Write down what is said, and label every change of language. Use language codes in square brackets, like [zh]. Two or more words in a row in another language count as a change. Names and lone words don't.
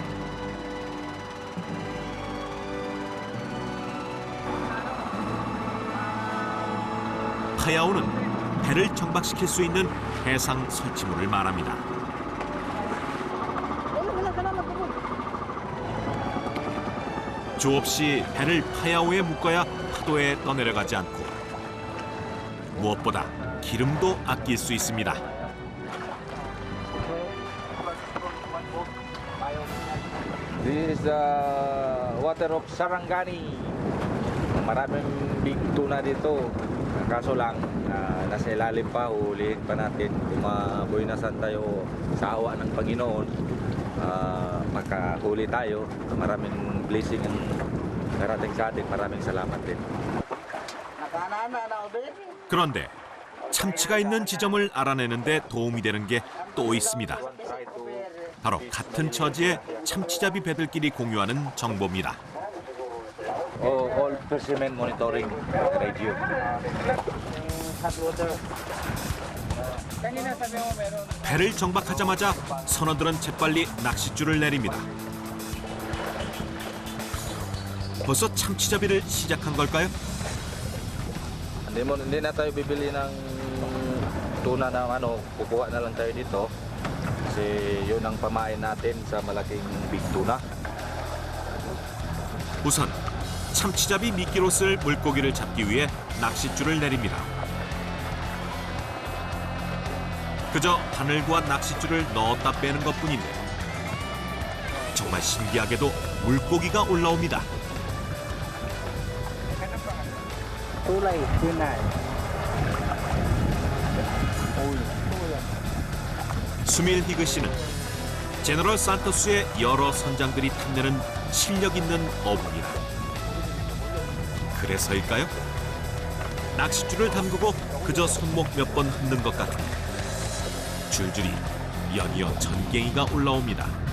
[ko] 파야오는 배를 정박시킬 수 있는 해상 설치물을 말합니다. 조업 시 배를 파야오에 묶어야 파도에 떠내려가지 않고 무엇보다 기름도 아낄 수 있습니다. [en] This is the water of Sarangani. [tl] Maraming [en] big tuna [tl] dito. Kaso lang, nasa ilalim pa, hulihin pa natin. Kung mabuhay na saan tayo sa awa ng Panginoon, makahuli tayo. Maraming blessing ang darating sa atin. Maraming salamat din. [ko] 그런데 참치가 있는 지점을 알아내는 데 도움이 되는 게 또 있습니다. 바로 같은 처지의 참치잡이 배들끼리 공유하는 정보입니다. [en] All fishermen monitoring radio. [ko] 배를 정박하자마자 선원들은 재빨리 낚싯줄을 내립니다. 벌써 참치잡이를 시작한 걸까요? [tl] Hindi na tayo bibili ng tuna ng kukuha na lang tayo dito. Kasi yun ang pamain natin sa malaking [en] big tuna. [ko] 우선 참치잡이 미끼로 쓸 물고기를 잡기 위해 낚싯줄을 내립니다. 그저 바늘과 낚싯줄을 넣었다 빼는 것뿐인데 정말 신기하게도 물고기가 올라옵니다. tulay, tunay. 수밀 히그 씨는 제너럴 산토스의 여러 선장들이 탐내는 실력 있는 어부입니다. 그래서일까요? 낚싯줄을 담그고 그저 손목 몇 번 흔든 것 같은 줄줄이 연이어 전갱이가 올라옵니다.